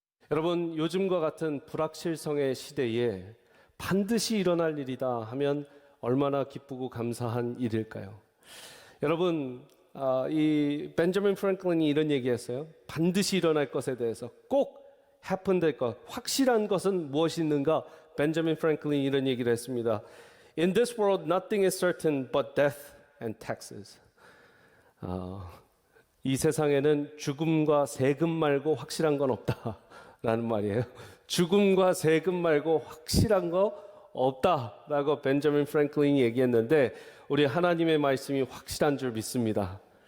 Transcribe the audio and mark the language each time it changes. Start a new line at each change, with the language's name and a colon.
Korean: 여러분, 요즘과 같은 불확실성의 시대에 반드시 일어날 일이다 하면 얼마나 기쁘고 감사한 일일까요? 여러분, 이 벤저민 프랭클린이 이런 얘기했어요. 반드시 일어날 것에 대해서 꼭 happen 될 것, 확실한 것은 무엇이 있는가? 벤저민 프랭클린이 이런 얘기를 했습니다.
English: In this world, nothing is certain but death and taxes.
Korean: 이 세상에는 죽음과 세금 말고 확실한 건 없다라는 말이에요. 죽음과 세금 말고 확실한 거 없다라고 벤저민 프랭클린이 얘기했는데, 우리 하나님의 말씀이 확실한 줄 믿습니다.